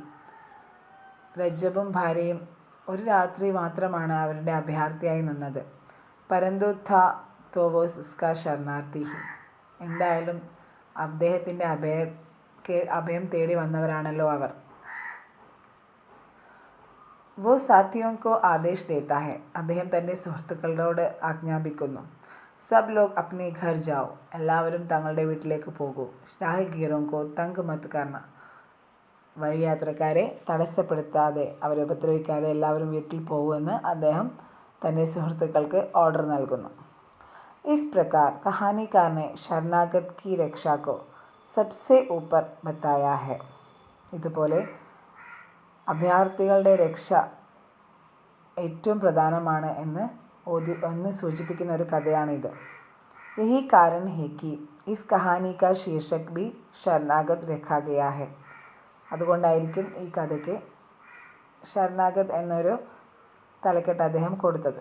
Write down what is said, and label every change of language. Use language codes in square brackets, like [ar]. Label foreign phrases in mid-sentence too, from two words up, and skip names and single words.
[ml] രജബും ഭാര്യയും ഒരു രാത്രി മാത്രമാണ് അവരുടെ അഭയാർത്ഥിയായി നിന്നത്. [hi] परन्तु था तो वो उसका शरणार्थी ही. [ml] എന്തായാലും അദ്ദേഹത്തിൻ്റെ അഭയം തേടി വന്നവരാണല്ലോ അവർ. [hi] वो साथियों को आदेश देता है. [ml] അദ്ദേഹം തൻ്റെ സുഹൃത്തുക്കളോട് ആജ്ഞാപിക്കുന്നു. [hi] सब लोग अपने घर जाओ. [ml] എല്ലാവരും തങ്ങളുടെ വീട്ടിലേക്ക് പോകൂ. [hi] राहगीरों को तंग मत करना. [ml] വഴിയാത്രക്കാരെ തടസ്സപ്പെടുത്താതെ, അവരെ ഉപദ്രവിക്കാതെ എല്ലാവരും വീട്ടിൽ പോകുമെന്ന് അദ്ദേഹം തൻ്റെ സുഹൃത്തുക്കൾക്ക് ഓർഡർ നൽകുന്നു. [hi] इस प्रकार कहानीकार ने शरणागत की रक्षा को सबसे ऊपर बताया है. [ml] ഇതുപോലെ അഭയാർത്ഥികളുടെ രക്ഷ ഏറ്റവും പ്രധാനമാണ് എന്ന് സൂചിപ്പിക്കുന്ന ഒരു കഥയാണിത്. [hi] यही कारण है कि इस कहानी का शीर्षक भी शरणागत रखा गया है. [ml] അതുകൊണ്ടായിരിക്കും ഈ കഥയ്ക്ക് ശരണാഗത് എന്നൊരു തലക്കെട്ട് അദ്ദേഹം കൊടുത്തത്.